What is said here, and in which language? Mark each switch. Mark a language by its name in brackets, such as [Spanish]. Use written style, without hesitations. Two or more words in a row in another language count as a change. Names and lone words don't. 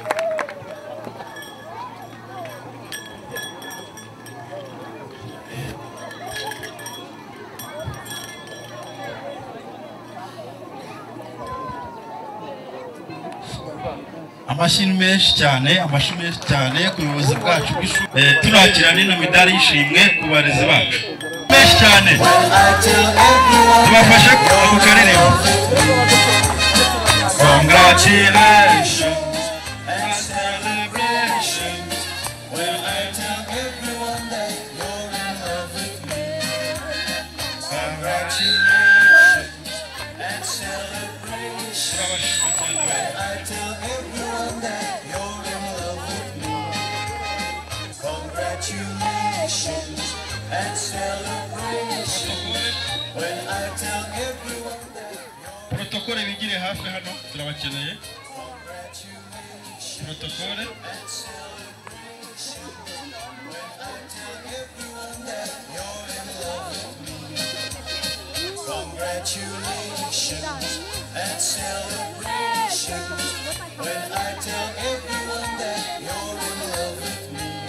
[Kinyarwanda] Amashyi menshi cyane ku buyobozi bwacu bw'ishuri, turakira n'ino midari y'ishimwe ku barezi bacu menshi cyane. Tubafashe ku karere. [English] Congratulations and celebration when I tell everyone that you're in love with me. Congratulations and celebration when I tell everyone that you're in love with me. Congratulations and celebration when I tell everyone that. [Kinyarwanda] Protokole bigire hafi hano turabakeneye. Protokole. [English] Congratulations and celebration when I tell everyone that you're in love with me.